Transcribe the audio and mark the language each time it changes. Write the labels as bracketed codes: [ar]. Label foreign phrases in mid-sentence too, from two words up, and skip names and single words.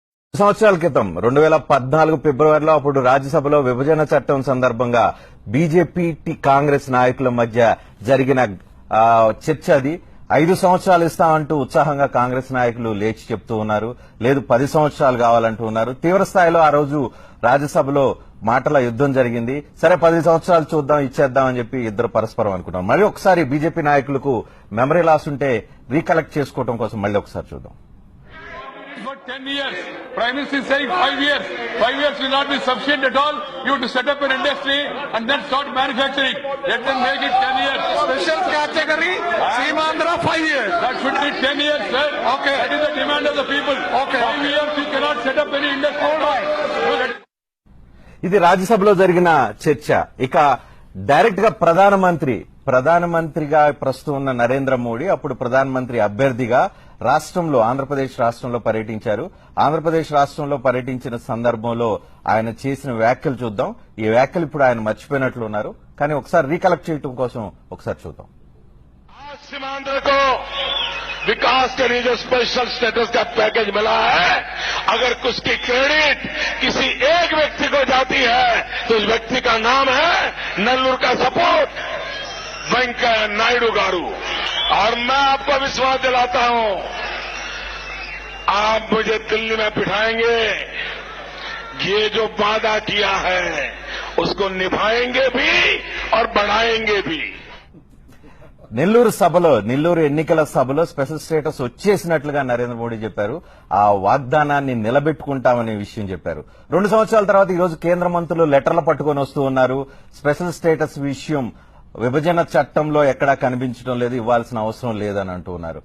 [te] సంవత్సరాల క్రితం 2014 ఫిబ్రవరిలో అప్పుడు రాజ్యసభలో విభజన చట్టం సందర్భంగా బీజేపీ కాంగ్రెస్ నాయకుల మధ్య జరిగిన చర్చ అది 5 సంవత్సరాలు ఇస్తామంటూ ఉత్సాహంగా కాంగ్రెస్ నాయకులు లేచి చెప్తూ ఉన్నారు. లేదు 10 సంవత్సరాలు కావాలంటూ ఉన్నారు. తీవ్ర స్థాయిలో ఆ రోజు రాజ్యసభలో మాటల యుద్ధం జరిగింది. సరే 10 సంవత్సరాలు చూద్దాం ఇచ్చేద్దాం అని చెప్పి ఇద్దరు పరస్పరం అనుకున్నాం. మళ్ళీ ఒకసారి బీజేపీ నాయకులకు [en] memory loss [te] ఉంటే రీకలెక్ట్ చేసుకోవడం కోసం మళ్ళీ ఒకసారి చూద్దాం. [en] For 10 years, Prime Minister is saying 5 years. 5 years will not be sufficient at all. You have to set up an industry and then start manufacturing. Let them make it 10 years. Special category, Seemandhra 5 years. That should be 10 years, sir. Okay. That is the demand of the people. Okay. 5 years you cannot set up any industry. All right. [te] ఇది రాజ్యసభలో జరిగిన చర్చ. ఇక డైరెక్ట్ గా ప్రధానమంత్రిగా ప్రస్తుతం ఉన్న నరేంద్ర మోడీ అప్పుడు ప్రధానమంత్రి అభ్యర్థిగా ఆంధ్రప్రదేశ్ రాష్ట్రంలో పర్యటించారు. ఆంధ్రప్రదేశ్ రాష్ట్రంలో పర్యటించిన సందర్భంలో ఆయన చేసిన వ్యాఖ్యలు చూద్దాం. ఈ వ్యాఖ్యలు ఇప్పుడు ఆయన మర్చిపోయినట్లు ఉన్నారు. కానీ ఒకసారి రీకలెక్ట్ చేయడం కోసం ఒకసారి చూద్దాం. [hi] सीमांध्र को विकास के लिए जो [en] special status [hi] का पैकेज मिला है, अगर उसकी क्रेडिट किसी एक व्यक्ति को जाती है तो उस व्यक्ति का नाम है नल्लूर का सपोर्ट वेंकैया नायडू गारू. और मैं आपको विश्वास दिलाता हूं, आप मुझे दिल्ली में बिठाएंगे, ये जो वादा किया है उसको निभाएंगे भी और बढ़ाएंगे भी. [te] నెల్లూరు ఎన్నికల సభలో [en] special status [te] వచ్చేసినట్లుగా నరేంద్ర మోడీ చెప్పారు. ఆ వాగ్దానాన్ని నిలబెట్టుకుంటామనే విషయం చెప్పారు. 2 సంవత్సరాల తర్వాత ఈ రోజు కేంద్ర మంత్రులు లెటర్లు పట్టుకొని వస్తూ ఉన్నారు. [en] special status [te] విషయం విభజన చట్టంలో ఎక్కడా కనిపించడం లేదు, ఇవ్వాల్సిన అవసరం లేదని అంటూ ఉన్నారు.